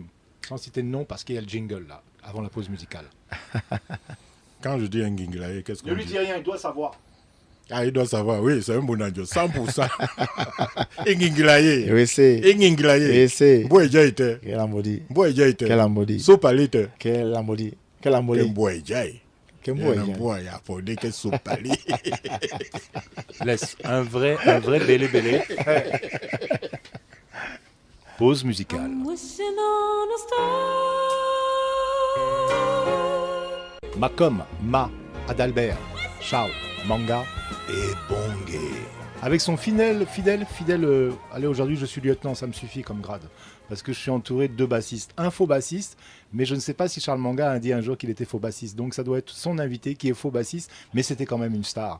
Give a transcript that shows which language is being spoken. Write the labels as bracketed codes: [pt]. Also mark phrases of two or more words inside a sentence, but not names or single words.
[fr] Sans citer de nom parce qu'il y a le jingle là, avant la pause musicale. Quand je dis un Nginglaye, qu'est-ce qu'on dit? rien, il doit savoir. Ah, il doit savoir, oui, c'est un bon adieu, 100%. Nginglaye. Oui, c'est. Nginglaye. Oui, c'est. Boeja était. Quel ambodi. Boeja était. Quel ambodi. Sopalite. Quel ambodi. Quel ambodi. Boeja. Quel ambodi. Boeja. Pour dire que Sopali. Laisse un vrai bélé. Pause musicale. [en] I'm wishing on a star. [fr] Macom, Ma, Adalbert, Charles, Manga. Et Bongué. Avec son fidèle, allez, aujourd'hui je suis lieutenant, ça me suffit comme grade. Parce que je suis entouré de 2 bassistes. Un faux bassiste, mais je ne sais pas si Charles Manga a dit un jour qu'il était faux bassiste. Donc ça doit être son invité qui est faux bassiste, mais c'était quand même une star.